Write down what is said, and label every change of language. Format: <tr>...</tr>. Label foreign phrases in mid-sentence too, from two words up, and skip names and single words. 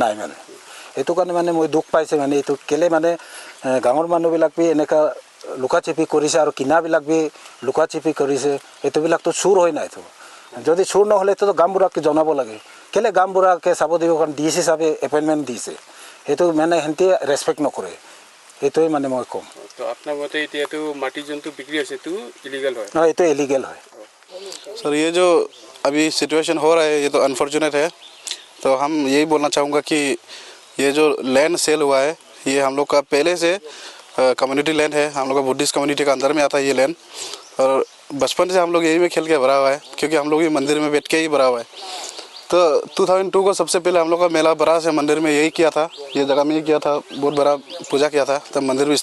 <as>মানে এইটো কাৰণে মানে মই দুখ পাইছে মানে এইটো কেলে মানে গাঁৱৰ মানুহবিলাক বি এনেকুৱা লুকা চিপি কৰিছে আৰু কিনাবিলাক বি লুকা চিপি কৰিছে এইটোবিলাকতো চুৰ হয় নাইতো যদি চুৰ নহ'লেতো গাঁওবুঢ়াকে জনাব লাগে কেলে গাঁওবুঢ়াকে চাব দিব কাৰণ ডি চি হিচাপে এপইণ্টমেণ্ট দিছে সেইটো মানে সিহঁতে ৰেচপেক্ট নকৰে এইটোৱে মানে মই ক'ম তো আপোনাৰ মতে এতিয়াতো মাটি যোনটো বিক্ৰী হৈছে এইটো ইলিগেল হয় এইটো ইলিগেল হয়</as> <hi>सर ये जो अभी सिचुएशन हो रहा है ये तो अनफॉर्चुनेट है तो हम यही बोलना चाहूँगा कि ये जो लैंड सेल हुआ है ये हम लोग का पहले से कम्युनिटी लैंड है हम लोग का बुद्धिस्ट कम्युनिटी का अंदर में आता है ये लैंड और बचपन से हम लोग यही में खेल के भरा हुआ है क्योंकि हम लोग ये मंदिर में बैठ के ही भरा हुआ है तो 2002 को सबसे पहले हम लोग का मेला बड़ा से मंदिर में यही किया था ये जगह में ही किया था बहुत बड़ा पूजा किया था तब मंदिर भी</hi>